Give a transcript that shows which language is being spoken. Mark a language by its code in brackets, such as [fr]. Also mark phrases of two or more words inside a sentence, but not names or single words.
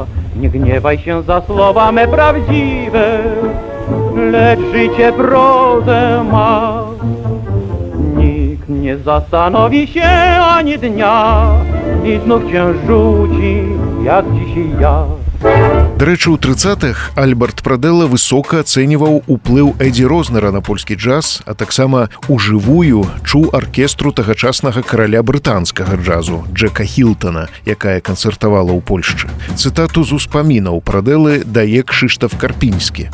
[pl] Nie gniewaj się za słowa me prawdziwe, lecz życie prozę ma. Nikt nie zastanowi się ani dnia i znów cię rzuci, jak dziś i ja. [be] Дарэчы, у 30-х Альберт Прадэла высока ацэньваў уплыў Эдзі Рознера на польскі джаз, а таксама ужывую чуў аркестру тагачаснага караля брытанскага джазу Джека Хілтона, якая канцэртавала ў Польшчы. Цытату з успамінаў Прадэлы дае Кшыштаф Карпінскі.